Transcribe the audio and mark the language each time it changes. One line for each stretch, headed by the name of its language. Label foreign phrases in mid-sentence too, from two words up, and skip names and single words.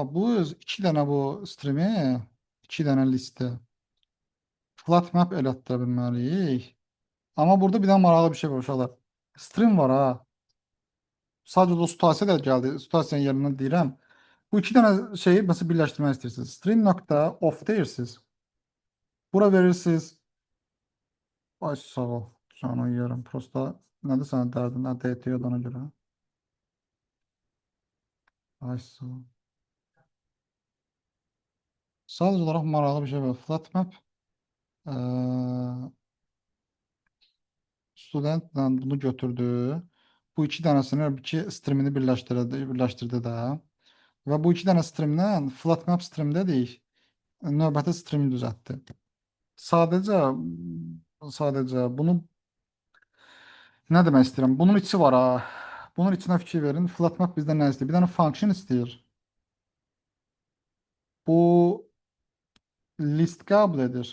Azerbaijani: Bu 2 dənə bu streami, 2 dənə listə flat map elətdirə bilməliyik. Amma burada bir dənə maraqlı bir şey var uşaqlar. Stream var ha. Sadəcə o situasiya da gəldi. Situasiyanın yerindən deyirəm. Bu 2 dənə şeyi məsələn birləşdirmək istəyirsiniz. Stream.off deyirsiniz. Bura verirsiniz. Ay sağ ol. Canı yerim. Prosta nədir sənin dərdin? Nə DTO-dan ona görə. Ay sağ ol. Sadəcə olaraq maraqlı bir şey var.
English: Flat map
Azerbaijani: studentlə bunu götürdü. Bu 2 dənəsini 2 streamini birləşdirdi də. Və bu 2 dənə streamdən
English: flat map stream
Azerbaijani: dedik. Növbəti streami düzəltdi. Sadəcə bunu nə demək istəyirəm? Bunun içi var ha. Bunun içinə fikir verin.
English: Flat map
Azerbaijani: bizdən nə istəyir? Bir dənə function istəyir. Bu list qəbul edir.